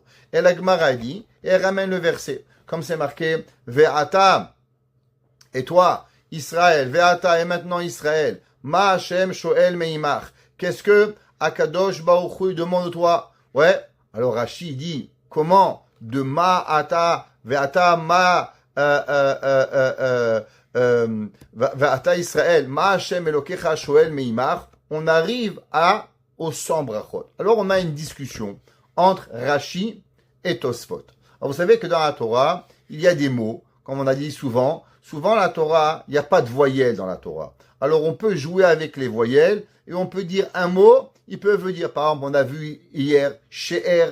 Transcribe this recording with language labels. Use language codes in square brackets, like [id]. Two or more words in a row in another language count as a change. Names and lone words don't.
[fr] Et la Gemara dit, et elle ramène le verset, comme c'est marqué, Ve'ata, et toi, Israël, Ve'ata, et maintenant Israël, [he] מה השם שואל מעמך. [fr] Qu'est-ce que [he] הקדוש ברוך הוא [fr] demande de toi? Ouais, alors Rashi dit, comment? [he] De מה אתה, ועתה, מה ועתה ישראל, מה השם אלוקיך שואל מעמך, [fr] on arrive aux 100 brachot. Alors on a une discussion entre Rashi et Tosfot. Alors vous savez que dans la Torah, il y a des mots, comme on a dit souvent la Torah, il n'y a pas de voyelles dans la Torah. Alors on peut jouer avec les voyelles et on peut dire un mot, il peut dire, par exemple, on a vu hier She'er.